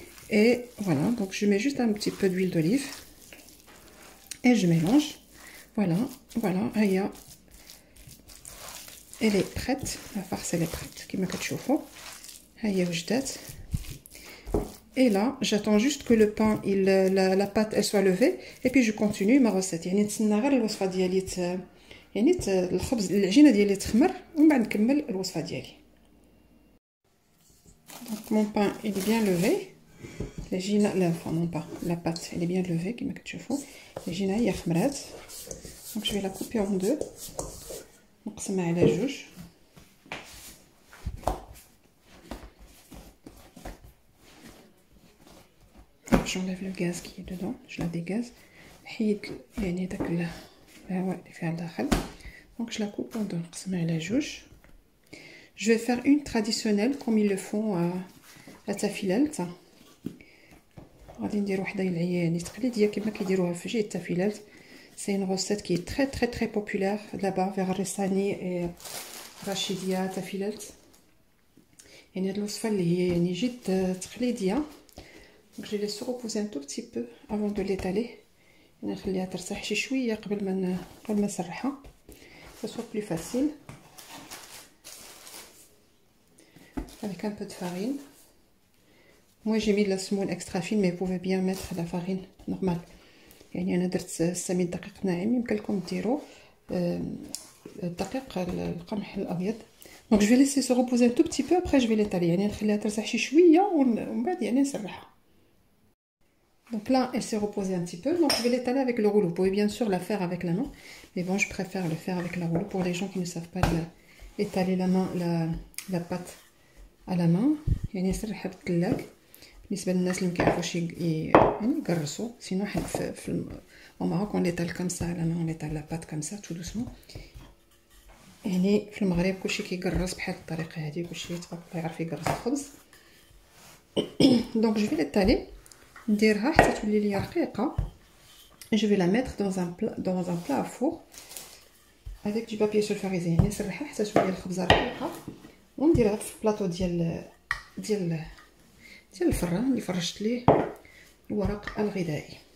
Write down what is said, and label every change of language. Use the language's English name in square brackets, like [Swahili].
[French] Et voilà, donc je mets juste un petit peu d'huile d'olive et je mélange. Voilà, هيا elle est prête, la farce elle est prête [Arabic] كما كتشوفوا هيا وجدات. [French] Et là j'attends juste que le pain la pâte elle soit levée et puis je continue ma recette. [Arabic] يعني نتسنى غير الوصفه ديالي يعني الخبز العجينه ديالي تخمر ومن بعد نكمل الوصفه ديالي. [French] Donc mon pain il est bien levé. Non pas, la pâte elle est bien levée [Arabic] كما كتشوفوا. العجينه هي خمرات. [French] Donc je vais la couper en deux. [Arabic] نقسمها على جوج. [French] J'enlève le gaz qui est dedans, je la dégaze. [Arabic] حيد يعني داك الهواء اللي فيها الداخل. [French] Donc je la coupe en deux. [Arabic] نقسمها على جوج. [French] Je vais faire une traditionnelle comme ils le font à تافيلالت. [Arabic] غادي ندير وحده يعني تقليديه كما كيديروها في جهه تافيلالت. [French] C'est une recette qui est très populaire là-bas vers Rissani et Rachidia Tafilalt. [Arabic] يعني هاد الوصفه اللي هي يعني جد تقليديه. [French] Donc je vais laisser reposer un tout petit peu avant de l'étaler. [Arabic] نخليها ترتاح شي شويه قبل ما نسرحها. [French] Ça soit plus facile. Avec un peu de farine. Moi j'ai mis de la semoule extra fine, mais vous pouvez bien mettre de la farine normale. [Arabic] يعني انا درت السميد دقيق ناعم، يمكن لكم ديروا الدقيق القمح الابيض. [French] Donc je vais laisser se reposer un tout petit peu, après je vais l'étaler. [Arabic] يعني نخليها ترتاح شي شويه ومن بعد يعني نسرحها. [French] Donc là elle s'est reposée un petit peu, donc je vais l'étaler avec le rouleau. Vous pouvez bien sûr la faire avec la main, mais bon je préfère le faire avec le rouleau pour les gens qui ne savent pas étaler la pâte à la main. [Arabic] يعني نسرحها بالثلاج بالنسبه للناس اللي ما كيعرفوش يعني يقرصوا. سينو حنا في المغرب [French] on l'étale comme ça à la main, on étale la pâte comme ça tout doucement. [Arabic] يعني في المغرب كلشي كيقرص بحال الطريقه هذه، كلشي تبارك الله يعرف يقرص الخبز. [French] Donc je vais l'étaler [Arabic] نديرها حتى تولي لي رقيقه. [French] Je vais la mettre dans un plat à four avec du papier sulfurisé. [Arabic] يعني نسرحها حتى تولي الخبزه رقيقه ونديرها في البلاطو ديال الفران اللي فرشت ليه الورق الغذائي.